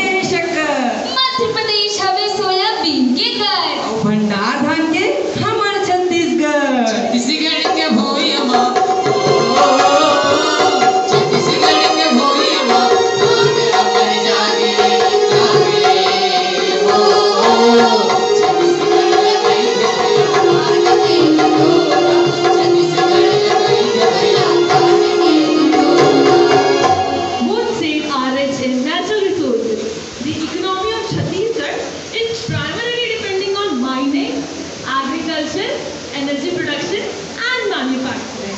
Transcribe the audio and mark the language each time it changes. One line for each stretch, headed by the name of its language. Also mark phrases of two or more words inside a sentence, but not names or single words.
Chhattisgarhi: शक्कर। मध्य प्रदेश हवे सोयाबीन के घर। और भंडार धान के हमार छत्तीसगढ़। छत्तीसगढ़ के भोइया छत्तीसगढ़ के भोइया मेरा पर जागे
English: Both states are rich in natural resources. The economy of Chhattisgarh is primarily depending on mining, agriculture, energy production and manufacturing.